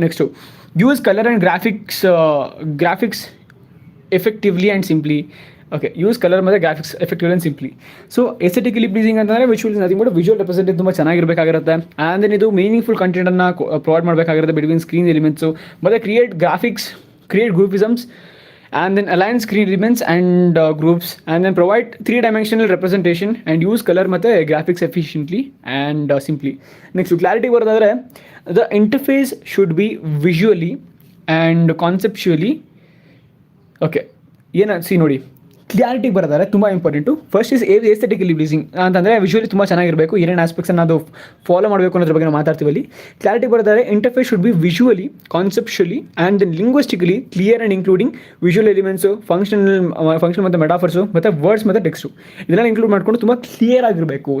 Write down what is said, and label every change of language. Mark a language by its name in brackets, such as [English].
[English] Next use colour and graphics effectively and simply. Okay, use colour ಮತ್ತು graphics effective and simply. So aesthetically pleasing ಅಂತಂದರೆ visual nothing but visual representation [Kannada] ತುಂಬ ಚೆನ್ನಾಗಿರಬೇಕಾಗಿರುತ್ತೆ. [English] And then ಇದು meaningful ಕಂಟೆಂಟನ್ನು provide ಮಾಡಬೇಕಾಗಿರುತ್ತೆ ಬಿಟ್ವೀನ್ ಸ್ಕ್ರೀನ್ ಎಲಿಮೆಂಟ್ಸು. ಮತ್ತು create groupisms and then align screen elements and groups, and then provide 3D representation and use color ಮತ್ತು graphics efficiently and simply. Next clarity ಬರೋದಾದರೆ the interface should be visually and conceptually, okay, [Kannada] ಏನು C ನೋಡಿ, clarity ಬರೋದಾದ್ರೆ ತುಂಬ important. [English] first is aesthetically pleasing [Kannada] ಅಂತಂದರೆ visually ತುಂಬ ಚೆನ್ನಾಗಿರಬೇಕು. ಏನೇನು ಆಸ್ಪೆಕ್ಟ್ಸನ್ನು ಅದು ಫಾಲೋ ಮಾಡಬೇಕು ಅನ್ನೋದ್ರ ಬಗ್ಗೆ ನಾವು ಮಾತಾಡ್ತೀವಿ ಅಲ್ಲಿ. [English] clarity ಬರೋದಾದ್ರೆ interface should be visually, conceptually and then linguistically clear and including visual elements, function ಮತ್ತು metaphors ಮತ್ತು words ಮತ್ತು text [Kannada] ಇದೆಲ್ಲ ಇನ್ಕ್ಲೂಡ್ ಮಾಡ್ಕೊಂಡು ತುಂಬ ಕ್ಲಿಯರ್ ಆಗಿರಬೇಕು.